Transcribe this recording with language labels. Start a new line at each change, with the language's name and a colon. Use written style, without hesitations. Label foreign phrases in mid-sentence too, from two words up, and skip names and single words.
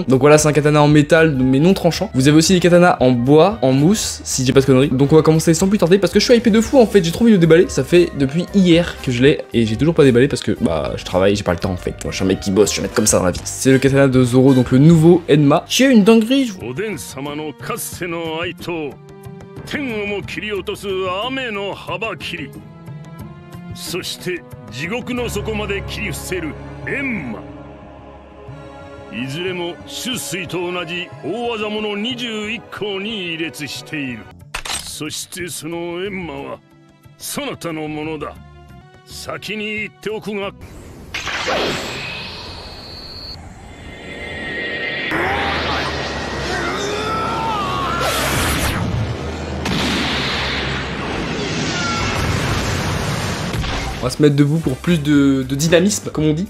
French: Donc voilà, c'est un katana en métal mais non tranchant. Vous avez aussi des katanas en bois, en mousse, si j'ai pas de conneries. Donc on va commencer sans plus tarder parce que je suis hypé de fou en fait. J'ai trop envie de le déballer. Ça fait depuis hier que je l'ai et j'ai toujours pas déballé parce que bah je travaille, j'ai pas le temps en fait. Moi je suis un mec qui bosse, je vais mettre comme ça dans la vie. C'est le katana de Zoro, donc le nouveau Enma. J'ai une dinguerie.
Japanese: 天をも切り落とす雨の幅切り、そして地獄の底まで切り伏せる閻魔。いずれも出水と同じ大技物21項に位列している。そしてその閻魔はそなたのものだ。先に言っておくが。
French: On va se mettre debout pour plus de dynamisme, comme on dit.